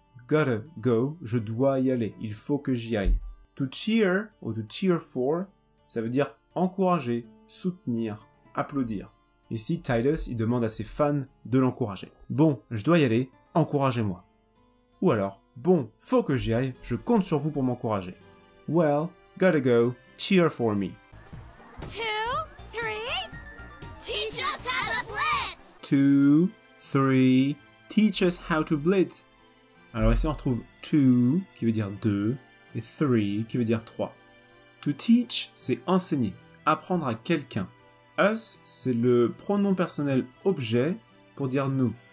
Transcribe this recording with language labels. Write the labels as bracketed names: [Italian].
[English] Gotta go, [French] je dois y aller. Il faut que j'y aille. To cheer, ou to cheer for, ça veut dire encourager, soutenir, applaudir. Ici, Titus, il demande à ses fans de l'encourager. Bon, je dois y aller, encouragez-moi. Ou alors, bon, faut que j'y aille, je compte sur vous pour m'encourager. [English] Well, gotta go, cheer for me. 2, 3. Teach us how to blitz! 2, 3, teach us how to blitz. [French] Alors ici on retrouve to, qui veut dire deux, et 3 qui veut dire 3. To teach, c'est enseigner, apprendre à quelqu'un. Us, c'est le pronom personnel objet pour dire nous.